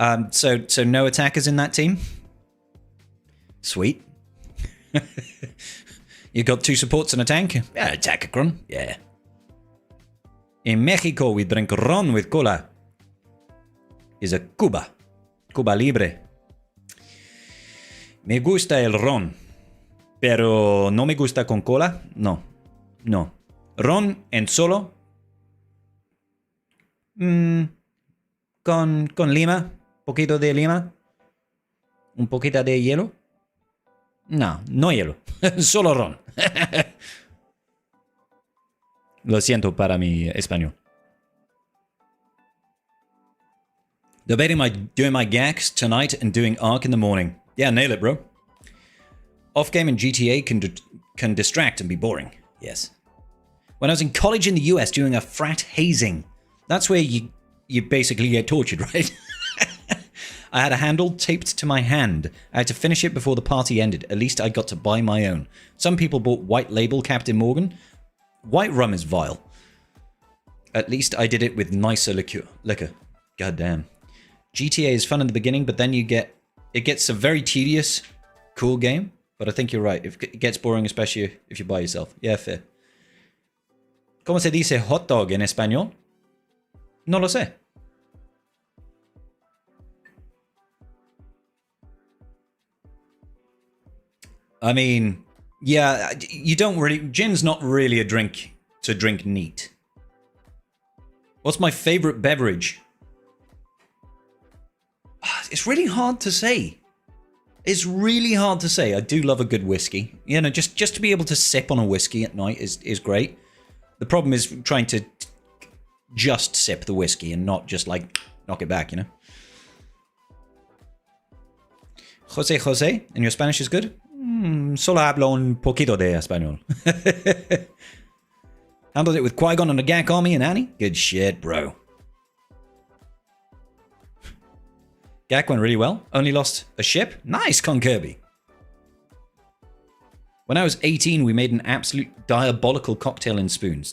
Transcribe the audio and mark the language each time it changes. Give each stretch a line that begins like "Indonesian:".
English: So no attackers in that team? Sweet. You got 2 supports and a tank? Yeah, attacker-cron. Yeah. In Mexico, we drink ron with cola. Is a Cuba. Cuba Libre.
Spanish: Me gusta el ron, pero no me gusta con cola. No. Ron en solo. Con lima. Poquito de lima. Un poquito de hielo. No hielo. Solo ron. Lo siento para mi español.
English: Debating doing my gags tonight and doing Ark in the morning. Yeah, nail it, bro. Off-game in GTA can distract and be boring. Yes. When I was in college in the US doing a frat hazing, that's where you basically get tortured, right? I had a handle taped to my hand. I had to finish it before the party ended. At least I got to buy my own. Some people bought white label Captain Morgan. White rum is vile. At least I did it with nicer liquor. God damn. GTA is fun in the beginning, but then it gets a very tedious, cool game. But I think you're right. It gets boring, especially if you buy yourself. Yeah, fair.
Spanish: ¿Cómo se dice hot dog en español? No lo sé.
English: I mean, yeah, you don't really... Gin's not really a drink to drink neat. What's my favorite beverage? It's really hard to say. It's really hard to say. I do love a good whiskey. You know, just to be able to sip on a whiskey at night is great. The problem is trying to just sip the whiskey and not just, like, knock it back, you know? Jose, and your Spanish is good?
Spanish: Solo hablo un poquito de español.
English: Handled it with Qui-Gon and the Gak Army and Annie? Good shit, bro. Gak went really well. Only lost a ship. Nice, Con Kirby. When I was 18, we made an absolute diabolical cocktail in spoons.